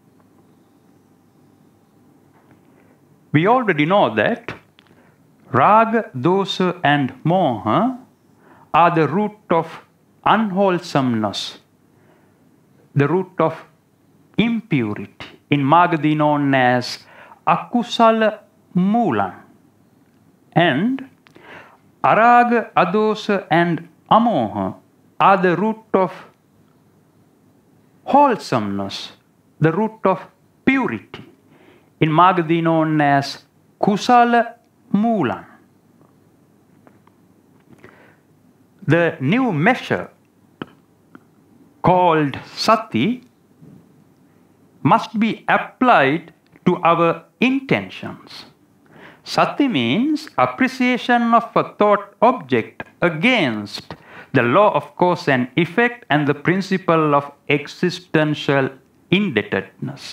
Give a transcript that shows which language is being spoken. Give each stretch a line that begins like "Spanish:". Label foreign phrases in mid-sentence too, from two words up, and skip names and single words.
English: We already know that raga, dosa and moha are the root of unwholesomeness, the root of impurity in Magadhi known as
Pali: akusala moolan,
English: and araga, adosa and amoha are the root of wholesomeness, the root of purity, in Magadhi known as
Pali: kusala moolan.
English: The new measure called Sati must be applied to our intentions. Sati means appreciation of a thought object against the law of cause and effect and the principle of existential indebtedness.